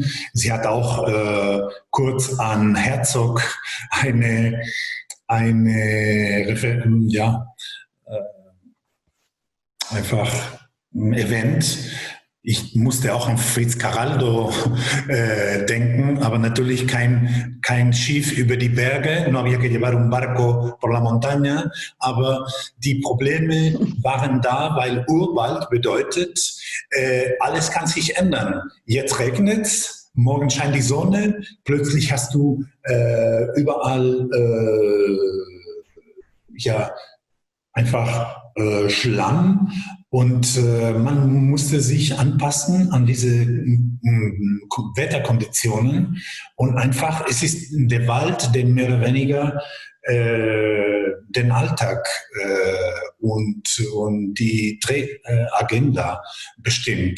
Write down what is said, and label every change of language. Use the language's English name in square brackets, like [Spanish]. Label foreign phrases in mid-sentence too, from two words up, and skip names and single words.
[German] Sie hat auch kurz an Herzog einfach erwähnt. Ich musste auch an Fritz Carraldo denken, aber natürlich kein Schiff über die Berge, [Spanish] no había que llevar un barco por la montaña, [German] aber die Probleme waren da, weil Urwald bedeutet, alles kann sich ändern. Jetzt regnet's, morgen scheint die Sonne, plötzlich hast du überall einfach Schlamm und man musste sich anpassen an diese Wetterkonditionen und einfach, es ist der Wald, der mehr oder weniger den Alltag und die Drehagenda bestimmt.